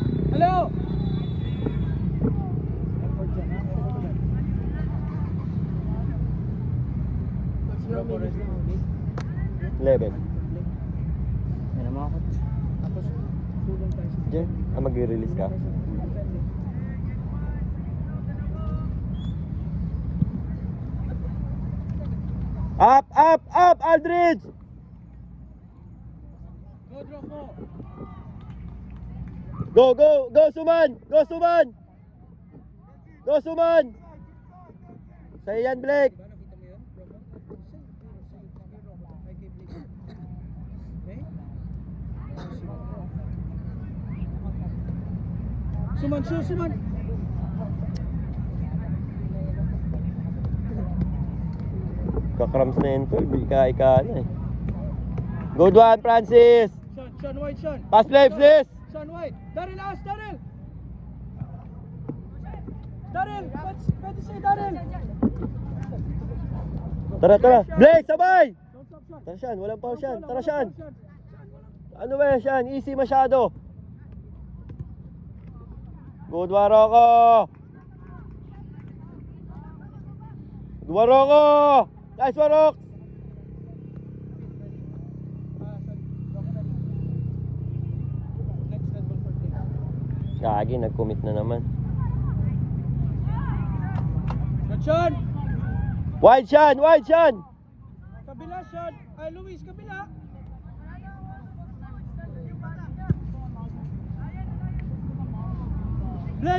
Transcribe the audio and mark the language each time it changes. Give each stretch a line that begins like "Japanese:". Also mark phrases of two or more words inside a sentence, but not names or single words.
Filipino: Hello! Effort dyan, ha? Effort dyan.
English: Drop already. 11.
Filipino: Yan ang mga coach. Tapos, tulong tayo sa Diyan, mag-release ka.
English: Up, up, up, Aldridge!
Filipino: Go, drop mo!
English: Go, go, go, Suman! Go, Suman! Go,
Filipino: Suman! Sa iyan, Blake! Diba, nakita mo yun? Drop mo? Ay, kay Blake.
English: Okay? Suman, show, Suman!
Filipino: Kakrams na yun, tol. Ika-ika na eh.
English: Good one, Francis! Sean White, Sean! Pass play, please! Sean White! Daryl, last, Daryl! Daryl!
Filipino: Pwede say Daryl! Tara, tara! Blake, sabay!
English: Don't stop, Sean!
Filipino: Tara, Sean. Walang foul, Sean. Tara, Sean. Ano ba yan, Sean? Easy masyado.
English: Good one, Rocco! Good one, Rocco! Nice one, Rock! Next level for play.
Filipino: Gagi, nag-commit na naman.
English: Good, Sean! Wide, Sean! Wide, Sean!
Filipino: Kabila, Sean! Ay, Luis, kabila! Blake!